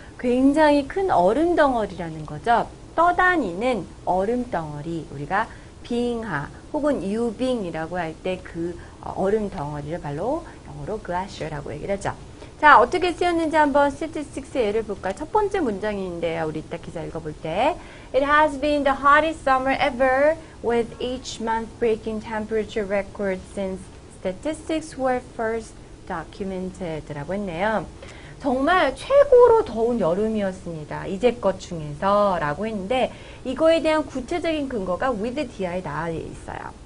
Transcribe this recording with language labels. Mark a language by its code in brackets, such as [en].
[ko] 굉장히 큰 얼음 덩어리라는 거죠. 떠다니는 얼음 덩어리, 우리가 빙하 혹은 유빙이라고 할 때 그 얼음 덩어리를 바로 영어로 glacier라고 얘기를 하죠. 자, 어떻게 쓰였는지 한번 statistics의 예를 볼까요? 첫 번째 문장인데요. 우리 이따 기사 읽어볼 때 [en] It has been the hottest summer ever with each month breaking temperature records since statistics were first documented [ko] 라고 했네요. 정말 최고로 더운 여름이었습니다. 이제껏 중에서 라고 했는데 이거에 대한 구체적인 근거가 with di에 나와 있어요.